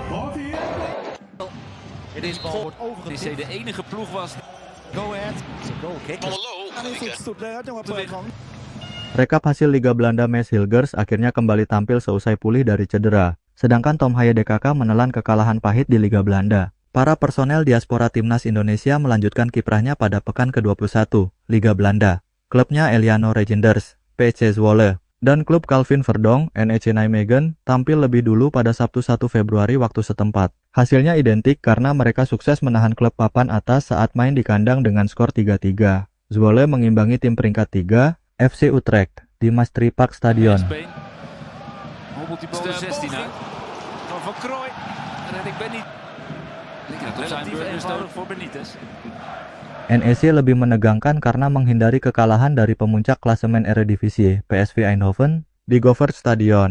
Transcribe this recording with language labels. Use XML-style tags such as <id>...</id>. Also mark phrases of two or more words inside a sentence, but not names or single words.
<nl>Deze bal wordt overgedraaid. De enige ploeg was.</nl> <en>Go ahead. Goal kick.</en> <id>Rekap hasil Liga Belanda. Maes Hilgers akhirnya kembali tampil seusai pulih dari cedera. Sedangkan Tom Haye DKK menelan kekalahan pahit di Liga Belanda. Para personel diaspora timnas Indonesia melanjutkan kiprahnya pada pekan ke-21 Liga Belanda. Klubnya Eliano Regenders, PSV Zwolle, dan klub Calvin Verdong, NEC Nijmegen, tampil lebih dulu pada Sabtu 1 Februari waktu setempat. Hasilnya identik karena mereka sukses menahan klub papan atas saat main di kandang dengan skor 3-3. Zwolle mengimbangi tim peringkat 3, FC Utrecht, di Maastricht Stadion. NEC lebih menegangkan karena menghindari kekalahan dari pemuncak klasemen Eredivisie, PSV Eindhoven, di Gophers Stadion.</id>